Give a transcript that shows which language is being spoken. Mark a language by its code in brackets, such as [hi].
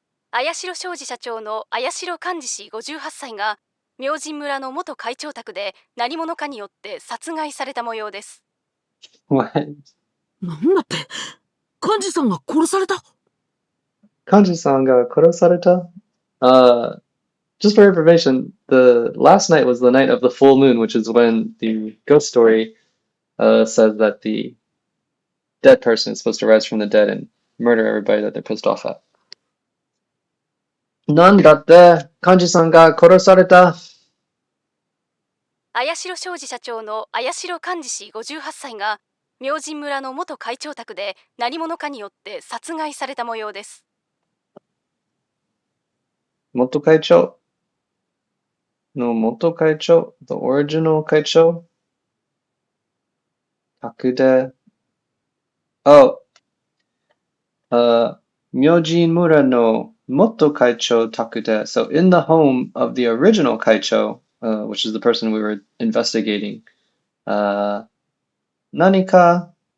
[ja] 綾代商事社長の綾代寛治氏58歳が明神村の元会長宅で何者かによって殺害された模様です。 [en] What? [ja] なんだって、幹事さんが殺された。 Kanji-san ga korosareta? [en] Just for information, the last night was the night of the full moon, which is when the ghost story says that the dead person is supposed to rise from the dead and murder everybody that they're pissed off at. [ja] なんだって幹事さんが殺された。綾代商事社長の綾代寛治氏58歳が明神村の元会長宅で何者かによって殺害された模様です。元会長の元会長 [en] the original [ja] 会長宅で [en] oh, [ja] 明神村の元会長宅で [en] so in the home of the original 会長 which is the person we were investigating [ja] 何か